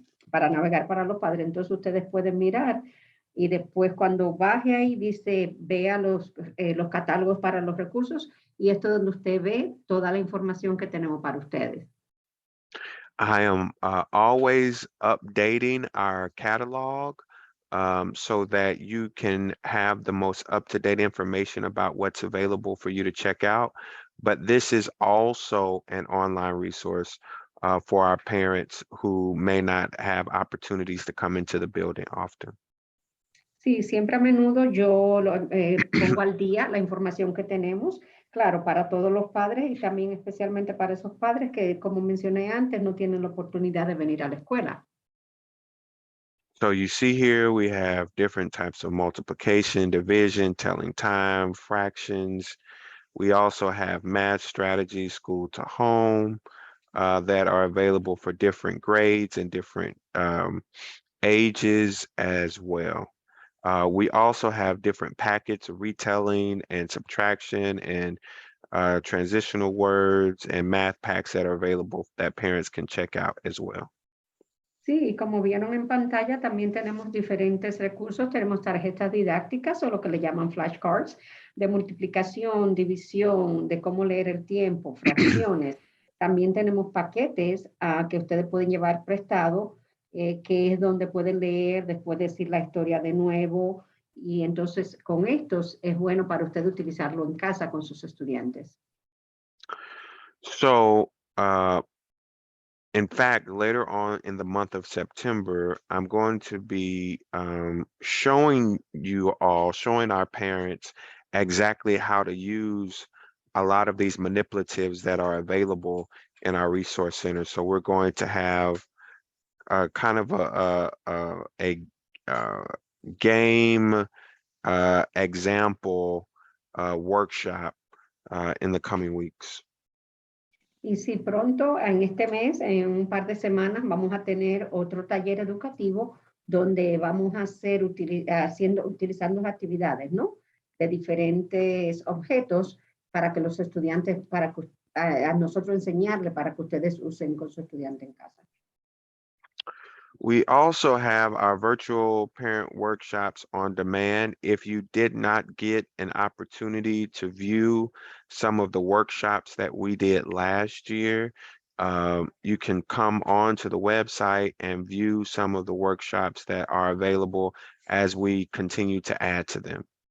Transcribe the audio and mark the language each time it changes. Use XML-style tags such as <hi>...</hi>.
<es>Para navegar para los padres. Entonces ustedes pueden mirar y después cuando baje ahí dice vea los catálogos para los recursos y esto es donde usted ve toda la información que tenemos para ustedes.</es> <en>I am always updating our catalog so that you can have the most up-to-date information about what's available for you to check out. But this is also an online resource for our parents who may not have opportunities to come into the building often.</en> <es>Sí, siempre a menudo yo pongo al día la información que tenemos, claro, para todos los padres y también especialmente para esos padres que, como mencioné antes, no tienen la oportunidad de venir a la escuela.</es> <en>So you see here we have different types of multiplication, division, telling time, fractions. We also have math strategies, school to home, that are available for different grades and different ages as well. We also have different packets of retelling and subtraction and transitional words and math packs that are available that parents can check out as well.</en> <es>Sí, y como vieron en pantalla, también tenemos diferentes recursos. Tenemos tarjetas didácticas o lo que le llaman flashcards de multiplicación, división, de cómo leer el tiempo, fracciones. También tenemos paquetes que ustedes pueden llevar prestado, que es donde pueden leer, después decir la historia de nuevo. Y entonces con estos es bueno para usted utilizarlo en casa con sus estudiantes.</es> <en>So, in fact, later on in the month of September, I'm going to be showing our parents exactly how to use a lot of these manipulatives that are available in our resource center. So we're going to have kind of a game example workshop in the coming weeks.</en> <es>Y si pronto, en este mes, en un par de semanas, vamos a tener otro taller educativo donde vamos a hacer utilizando actividades, ¿no? De diferentes objetos para que los estudiantes, para que a nosotros enseñarle para que ustedes usen con su estudiante en casa.</es> <en>We also have our virtual parent workshops on demand. If you did not get an opportunity to view some of the workshops that we did last year, you can come on to the website and view some of the workshops that are available as we continue to add to them.</en>